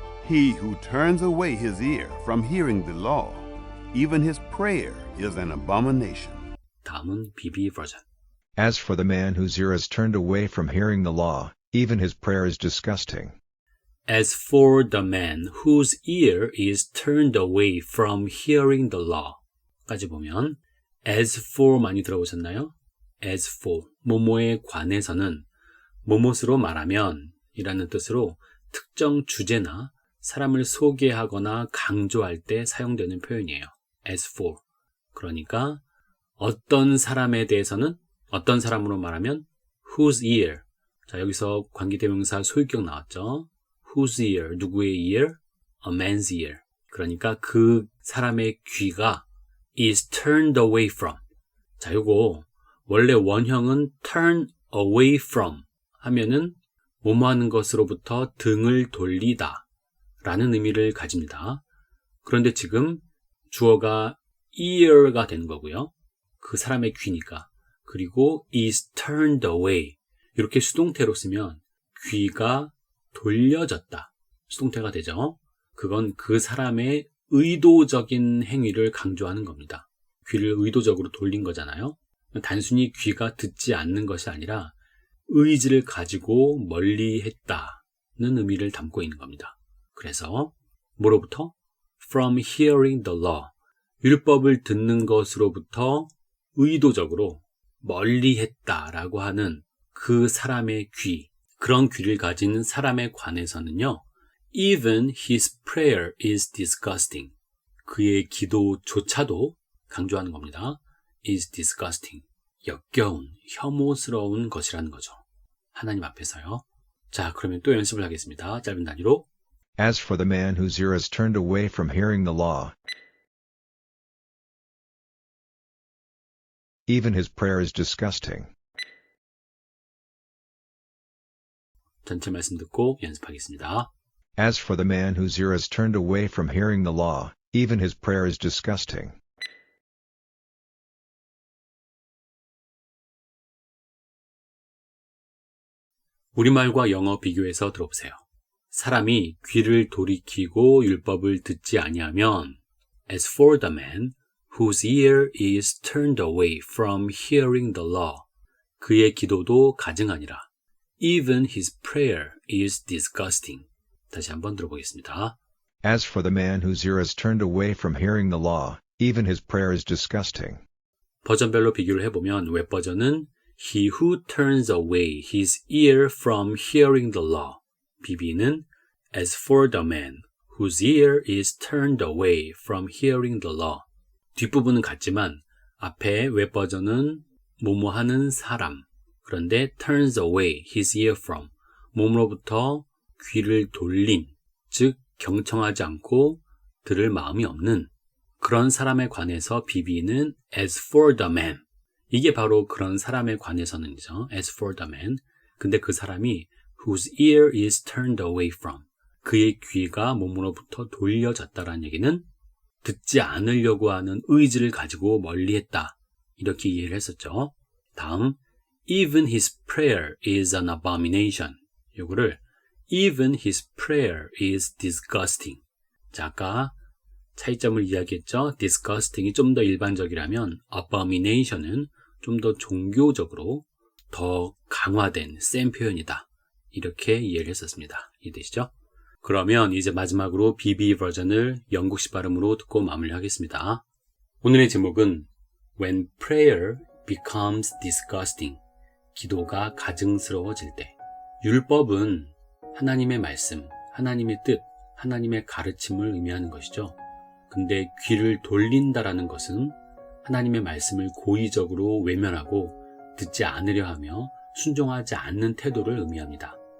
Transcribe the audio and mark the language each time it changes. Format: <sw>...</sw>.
<en>He who turns away his ear from hearing the law, even his prayer is an abomination.</en> <ko>다음은 BB 버전.</ko> <en>As for the man whose ear is turned away from hearing the law, even his prayer is disgusting. As for the man whose ear is turned away from hearing the law.</en> <ko>까지 보면</ko> <en>as for</en> <ko>많이 들어보셨나요? as for 뭐뭐에 관해서는 뭐뭇으로 말하면 이라는 뜻으로 특정 주제나 사람을 소개하거나 강조할 때 사용되는 표현이에요.</ko> <en>as for.</en> <ko>그러니까 어떤 사람에 대해서는 어떤 사람으로 말하면</ko> <en>whose ear.</en> <ko>자, 여기서 관계대명사 소유격 나왔죠.</ko> <en>whose ear,</en> <ko>누구의</ko> <en>ear? A man's ear.</en> <ko>그러니까 그 사람의 귀가</ko> <en>is turned away from.</en> <ko>자, 요거 원래 원형은</ko> <en>turn away from</en> <ko>하면은 뭐뭐 하는 것으로부터 등을 돌리다 라는 의미를 가집니다. 그런데 지금 주어가 ear가 되는 거고요. 그 사람의 귀니까. 그리고</ko> <en>is turned away.</en> <ko>이렇게 수동태로 쓰면 귀가 돌려졌다. 수동태가 되죠. 그건 그 사람의 의도적인 행위를 강조하는 겁니다. 귀를 의도적으로 돌린 거잖아요. 단순히 귀가 듣지 않는 것이 아니라 의지를 가지고 멀리 했다는 의미를 담고 있는 겁니다. 그래서 뭐로부터?</ko> <en>From hearing the law.</en> <ko>율법을 듣는 것으로부터 의도적으로 멀리 했다라고 하는 그 사람의 귀, 그런 귀를 가진 사람에 관해서는요.</ko> <en>Even his prayer is disgusting.</en> <ko>그의 기도조차도 강조하는 겁니다.</ko> <en>is disgusting.</en> <ko>역겨운, 혐오스러운 것이라는 거죠. 하나님 앞에서요. 자, 그러면 또 연습을 하겠습니다. 짧은 단위로.</ko> <en>As for the man whose ear is turned away from hearing the law, even his prayer is disgusting.</en> <ko>전체 말씀 듣고 연습하겠습니다.</ko> <en>As for the man whose ear is turned away from hearing the law, even his prayer is disgusting.</en> <ko>우리말과 영어 비교해서 들어보세요. 사람이 귀를 돌이키고 율법을 듣지 아니하면</ko> <en>As for the man whose ear is turned away from hearing the law,</en> <ko>그의 기도도 가증하니라.</ko> <en>Even his prayer is disgusting.</en> <ko>다시 한번 들어보겠습니다.</ko> <en>As for the man whose ear is turned away from hearing the law, even his prayer is disgusting.</en> <ko>버전별로 비교를 해보면 웹 버전은</ko> <en>He who turns away his ear from hearing the law. BB는 As for the man whose ear is turned away from hearing the law.</en> <ko>뒷부분은 같지만 앞에 웹 버전은 뭐뭐 하는 사람. 그런데</ko> <en>turns away his ear from</en> <ko>몸으로부터 귀를 돌린, 즉 경청하지 않고 들을 마음이 없는 그런 사람에 관해서 BB는</ko> <en>as for the man.</en> <ko>이게 바로 그런 사람에 관해서는이죠.</ko> <en>as for the man.</en> <ko>근데 그 사람이</ko> <en>whose ear is turned away from.</en> <ko>그의 귀가 몸으로부터 돌려졌다라는 얘기는 듣지 않으려고 하는 의지를 가지고 멀리했다. 이렇게 이해를 했었죠.</ko> <en>다음, even his prayer is an abomination.</en> <ko>요거를</ko> <en>even his prayer is disgusting.</en> <ko>자, 아까 차이점을 이야기했죠. disgusting이 좀 더 일반적이라면 abomination은 좀 더 종교적으로 더 강화된 센 표현이다. 이렇게 이해를 했었습니다. 이해되시죠? 그러면 이제 마지막으로 BB 버전을 영국식 발음으로 듣고 마무리하겠습니다. 오늘의 제목은</ko> <en>When prayer becomes disgusting.</en> <ko>기도가 가증스러워질 때. 율법은 하나님의 말씀, 하나님의 뜻, 하나님의 가르침을 의미하는 것이죠. 근데 귀를 돌린다라는 것은 하나님의 말씀을 고의적으로 외면하고 듣지 않으려 하며 순종하지 않는 태도를 의미합니다.</ko>